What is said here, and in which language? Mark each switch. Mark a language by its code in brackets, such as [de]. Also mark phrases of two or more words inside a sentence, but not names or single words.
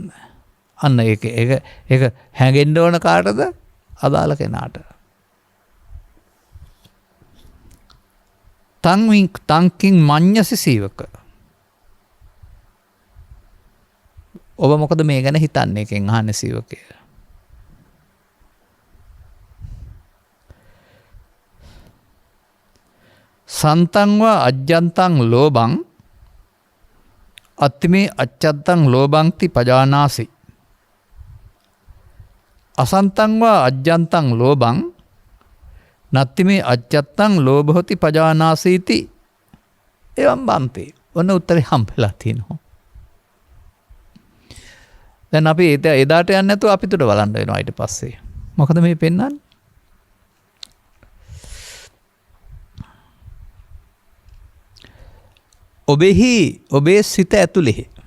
[si] අන්න ඒක හැඟෙන්න ඕන කාටද? අදාළ කෙනාට. [pi] තංකින් මඤ්ඤසි සීවක. [si] ඔබ මොකද මේ ගැන හිතන්නේ? එකෙන් අහන්නේ සීවකය. [pi] සන්තංවා අජ්ජන්තං ලෝභං අත්තිමේ අච්චත්තං ලෝභංති පජානාසි. අසන්තංවා අජ්ජන්තං ලෝභං නත්තිමේ අච්චත්තං ලෝභහොති පජානාසීති. එවම් බන්තේ. [si] ඔන්න උත්තරේ හම්බෙලා තියෙනවා. දැන් අපි එදාට යන්නේ නැතුව අපිට බලන්න වෙනවා ඊට පස්සේ. මොකද මේ පෙන්වන්නේ? ඔබේ සිත ඇතුලේ.